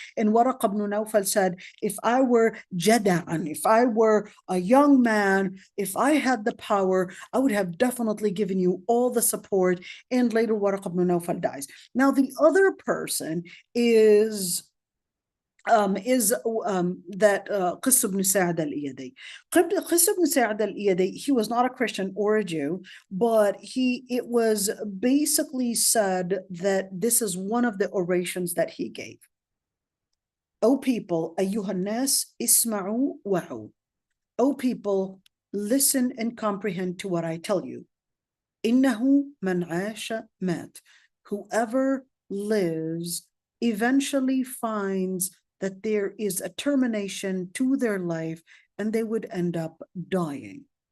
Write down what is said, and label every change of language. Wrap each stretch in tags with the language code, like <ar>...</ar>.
<en>And Waraq ibn Nawfal said, if I were Jada'an, if I were a young man, if I had the power, I would have definitely given you all the support. And later Waraq ibn Nawfal dies. Now the other person is is that قس بن ساعد الإيدي. قس بن ساعد الإيدي, he was not a Christian or a Jew, but it was basically said that this is one of the orations that he gave. O people,</en> <ar>أيها الناس اسمعوا وعوا.</ar> <en>O people, listen and comprehend to what I tell you.</en> <ar>إنه من عاش مات.</ar> <en>Whoever lives eventually finds that there is a termination to their life and they would end up dying.</en>